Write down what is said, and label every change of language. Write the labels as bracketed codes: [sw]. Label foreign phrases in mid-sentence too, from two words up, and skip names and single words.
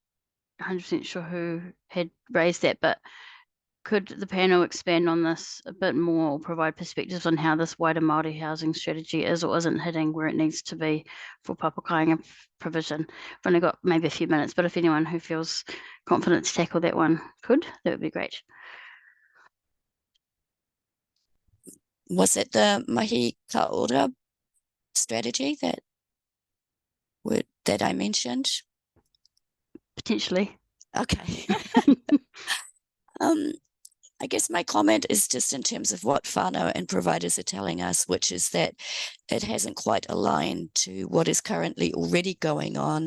[en] I'm not 100% sure who had raised that, but could the panel expand on this a bit more, or provide perspectives on how this wider Māori housing strategy is or isn't hitting where it needs to be for Papakainga provision? I've only got maybe a few minutes, but if anyone who feels confident to tackle that one could, that would be great. Was it the mahi ka ora strategy that I mentioned? Potentially. Okay. I guess my comment is just in terms of what whānau and providers are telling us, which is that it hasn't quite aligned to what is currently already going on.